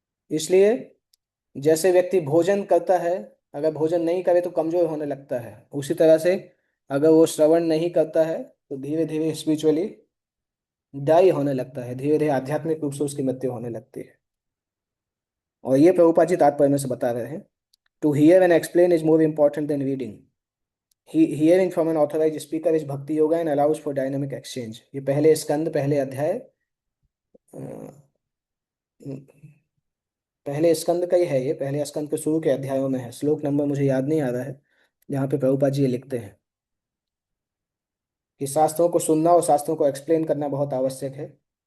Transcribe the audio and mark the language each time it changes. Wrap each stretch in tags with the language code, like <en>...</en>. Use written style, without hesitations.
<hi>इसलिए जैसे व्यक्ति भोजन करता है, अगर भोजन नहीं करे तो कमजोर होने लगता है, उसी तरह से अगर वो श्रवण नहीं करता है तो धीरे धीरे स्पिरिचुअली डाई होने लगता है, धीरे धीरे आध्यात्मिक रूप से उसकी मृत्यु होने लगती है। और ये प्रभुपाद जी तात्पर्य में से बता रहे हैं,</hi> <en>To hear and explain is more important than reading. Hearing from an authorized speaker is bhakti yoga and allows for dynamic exchange।</en> <hi>ये पहले स्कंद, पहले अध्याय अ, पहले स्कंद का ही है, ये पहले स्कंद के शुरू के अध्यायों में है। श्लोक नंबर मुझे याद नहीं आ रहा है, जहाँ पे प्रभुपाद जी ये लिखते हैं कि शास्त्रों को सुनना और शास्त्रों को एक्सप्लेन करना बहुत आवश्यक है।</hi>